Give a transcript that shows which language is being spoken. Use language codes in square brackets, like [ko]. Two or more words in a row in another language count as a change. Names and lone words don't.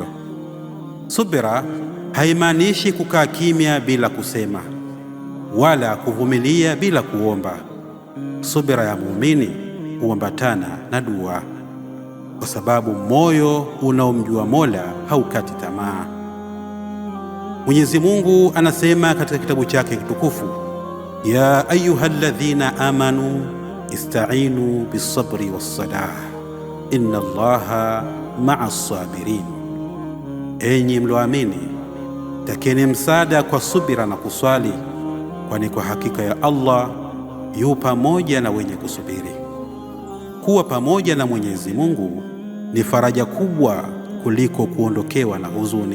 [sw] Subira haimaanishi kukaa kimya bila kusema, wala kuvumilia bila kuomba. Subira ya muumini huambatana na dua, kwa sababu moyo unaomjua Mola haukati tamaa. Mwenyezi Mungu anasema katika kitabu chake kitukufu, [ar] يا أيها الذين آمنوا استعينوا بالصبر والصلاة إن الله مع الصابرين, [sw] enyi mlioamini, takeni msaada kwa subira na kuswali, kwani kwa hakika ya Allah yu pamoja na wenye kusubiri. Kuwa pamoja na Mwenyezi Mungu ni faraja kubwa kuliko kuondokewa na huzuni.